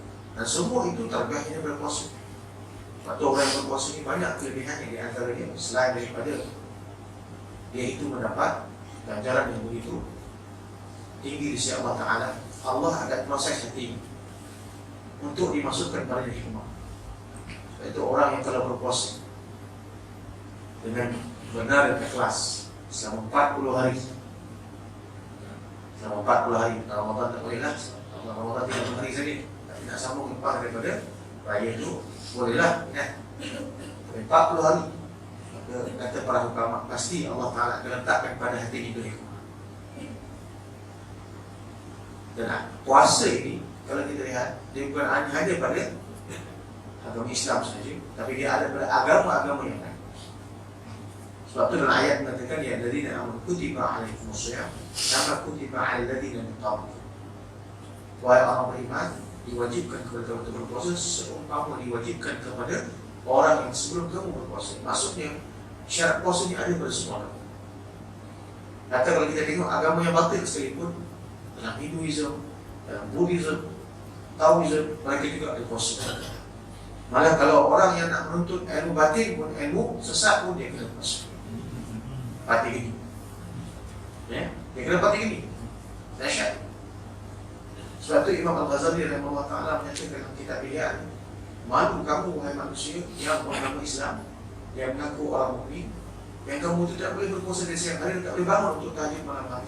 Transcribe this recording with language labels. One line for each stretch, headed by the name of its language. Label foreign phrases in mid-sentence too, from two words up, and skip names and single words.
Malay: Dan semua itu tarbiyahnya berpuasa. Atau orang yang berpuasa ini banyak kelebihannya, di antaranya selain daripada dia itu mendapat ganjaran yang begitu tinggi di sisi Allah Ta'ala, Allah ada proses hati untuk dimasukkan pada hikmah. Itu orang yang telah berpuasa dengan benar dan ikhlas selama 40 hari. Selama 40 hari, Ramadan tak bolehlah, Ramadan 30 hari saja, tapi nak sambung lepas daripada raya itu, bolehlah kan? 40 hari. Maka kata para ulama, pasti Allah Ta'ala akan letakkan pada hati itu hikmah. Dan puasa ini, kalau kita lihat, dia bukan hanya pada agama Islam saja, tapi dia ada pada agama-agama yang lain. Sebab itu dalam ayat mengatakan,
Arabic: يا الذين آمنوا كتب عليكم الصيام كما كتب على الذين من قبلكم.
Malay: Wahai orang beriman, diwajibkan kepada kamu untuk berpuasa seumpama diwajibkan kepada orang yang sebelum kamu berpuasa. Maksudnya syarat puasa ini ada pada semua orang. Kata kalau kita tengok agama yang batil sekalipun, dalam Hinduism, dalam Buddhism, Taoism, mereka juga ada puasa. Malah kalau orang yang nak menuntut ilmu batin pun, ilmu sesat pun, dia kena puasa. Pati gini, ya, dia kena pati gini, dahsyat. Sebab itu Imam Al-Ghazali rahimahullah ta'ala menyatakan dalam kitab Ihya, malu kamu wahai manusia yang bernama Islam, yang mengaku orang mukmin, yang kamu tidak boleh berpuasa di siang hari, tak boleh bangun untuk tahajud malam hari.